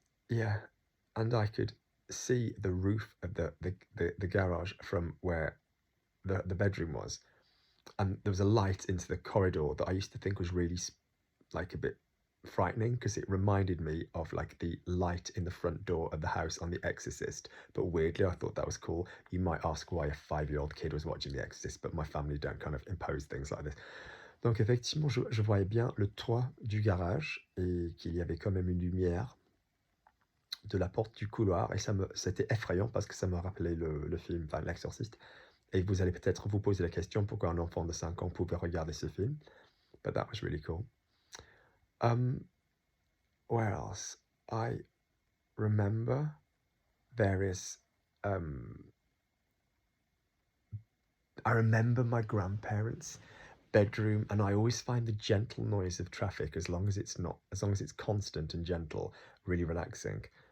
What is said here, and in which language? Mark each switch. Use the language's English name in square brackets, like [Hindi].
[English] Yeah, and I could see the roof of the garage from where the bedroom was, and there was a light into the corridor that I used to think was really like a bit frightening because it reminded me of like the light in the front door of the house on The Exorcist. But weirdly, I thought that was cool. You might ask why a 5-year-old kid was watching The Exorcist, but my family don't kind of impose things like this. [French] Donc effectivement, je voyais bien le toit du garage et qu'il y avait quand même une lumière de la porte du couloir, et c'était effrayant parce que ça me rappelait le film, enfin l'Exorciste. Et vous allez peut-être vous poser la question pourquoi un enfant de 5 ans pouvait regarder ce film. [English] But that was really cool. Where else? I remember various. I remember my grandparents' bedroom, and I always find the gentle noise of traffic, as long as it's constant and gentle, really relaxing.